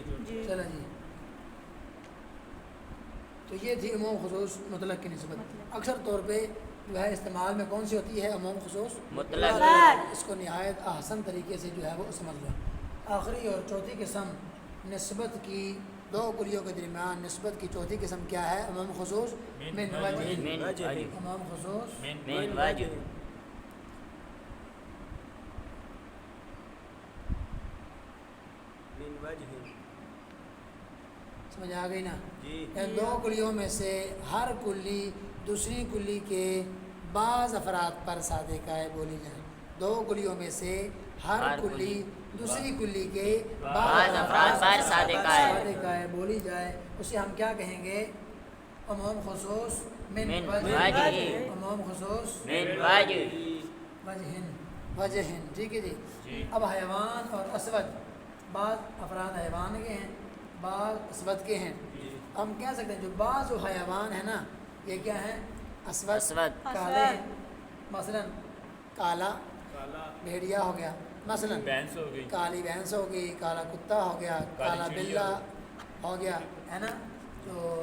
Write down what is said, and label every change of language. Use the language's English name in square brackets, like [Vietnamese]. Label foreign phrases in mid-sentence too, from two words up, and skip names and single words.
[Urdu] چلو جی، تو یہ تھی عموم خصوص مطلق کی نسبت۔ اکثر طور پہ جو ہے استعمال میں کون سی ہوتی ہے؟ عموم خصوص مطلق۔ اس کو نہایت احسن طریقے سے جو ہے وہ سمجھ لیں۔ آخری اور چوتھی قسم نسبت کی، دو کلیوں کے درمیان نسبت کی چوتھی قسم کیا ہے؟ عموم خصوص من وجہ۔ عموم خصوص من وجہ۔ سمجھ آ گئی نا؟ یعنی دو کلیوں میں سے ہر کلی دوسری کلی کے بعض افراد پر صادق آئے بولی جائے۔ دو کلیوں میں سے ہر کلی دوسری کلی کے بعض افراد پر صادق آئے بولی جائے، اسے ہم کیا کہیں گے؟ عموم خصوص من وجہ۔ عموم خصوص من وجہ۔ ٹھیک ہے جی۔ اب حیوان اور اسود، بعض افراد حیوان کے ہیں بعض اسود کے ہیں۔ ہم کہہ سکتے ہیں جو بعض حیوان ہیں نا یہ کیا ہیں؟ اسود کالے ہیں۔ مثلا کالا بھیڑیا ہو گیا، مثلا کالی بھینس ہو گئی، کالا کتا ہو گیا، کالا بلا ہو گیا، ہے نا؟